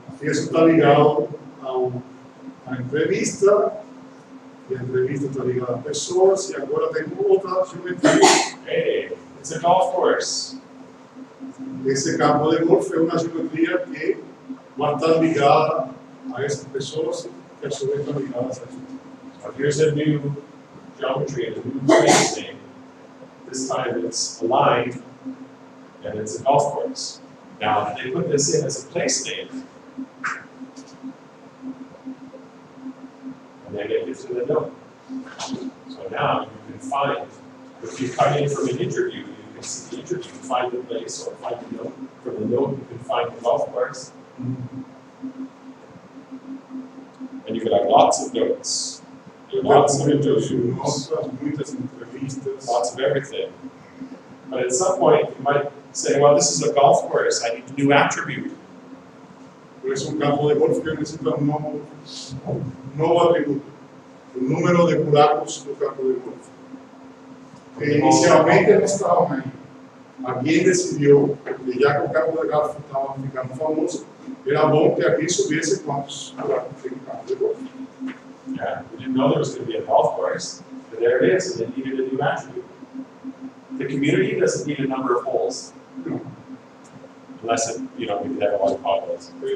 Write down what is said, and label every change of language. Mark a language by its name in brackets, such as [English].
[Portuguese] E isso está ligado à entrevista, e a entrevista está ligada a pessoas, e agora tem outra geometria. [English] Hey, it's a golf course. [Portuguese] Esse campo de golfe é uma geometria que vai estar ligada a essas pessoas, que a sua vez está ligada a essas pessoas. [English] So here's a new geometry, a new place name. This time it's aligned, and it's a golf course. Now, they put this in as a place name, and then they get to the note. So now you can find, if you come in from an interview, you can see the interview, find the place, or find the note. From the note, you can find the golf course. And you can have lots of notes. Lots of interviews, [Portuguese] muitas entrevistas. [English] lots of everything. But at some point, you might say, well, this is a golf course, I need a new attribute. [Portuguese] Por isso, campo de golfe que necessita novo atributo. o número de buracos do campo de golfe. Que inicialmente não estavam aí. Alguém decidiu que já que o campo de golfe estava ficando famoso, era bom que aqui soubesse quantos buracos tem no campo de golfe. [English] Yeah, we didn't know there was going to be a golf course, but there it is, and it needed a new attribute. The community doesn't need a number of holes, [Portuguese] Não, [English] unless it, you know, we could have a lot of potholes.